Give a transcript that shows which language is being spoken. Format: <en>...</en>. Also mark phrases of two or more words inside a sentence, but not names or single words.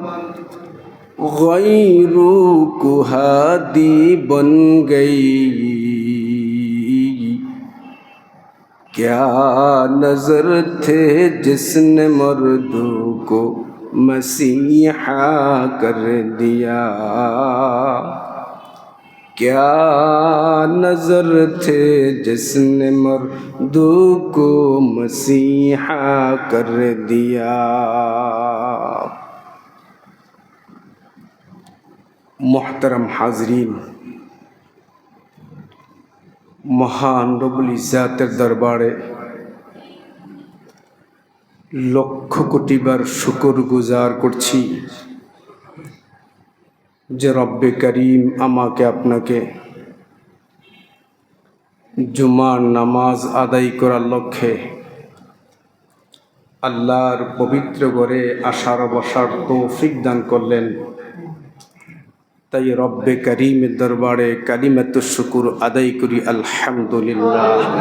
<ur>غیروں کو ہادی بن گئی کیا نظر تھے جس نے مردوں کو مسیحا کر دیا کیا نظر تھے جس نے مردوں کو مسیحا کر دیا محترم حاضرین</ur> <bn>মহান রব্বুল ইজ্জাতের দরবারে লক্ষ কোটি বার শুকর গুজার করছি যে রব্বে করিম আমাকে আপনাকে জুমার নামাজ আদায় করার লক্ষ্যে আল্লাহর পবিত্র ঘরে আসার বসার তৌফিক দান করলেন তাই রব্বে করিমের দরবারে কালিমাতুশ শুকর আদায় করি আলহামদুলিল্লাহ।</bn>